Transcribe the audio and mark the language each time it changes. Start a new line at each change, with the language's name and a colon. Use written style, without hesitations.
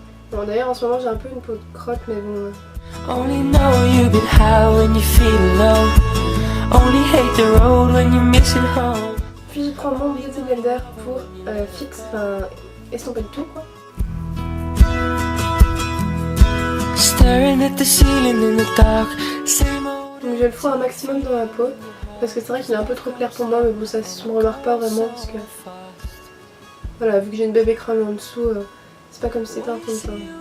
French: Bon d'ailleurs en ce moment j'ai un peu une peau de crotte mais bon.
English: Only know you've been high when you feel low. Only hate the road when you're missing home.
French: Puis je prends mon Beauty Blender pour fixe, enfin estomper le tout quoi.
English: Staring at the ceiling in the dark.
French: Donc je le fous un maximum dans ma peau parce que c'est vrai qu'il est un peu trop clair pour moi mais bon ça se remarque pas vraiment parce que voilà vu que j'ai une bébé crème en dessous c'est pas comme si c'était un fond de teint.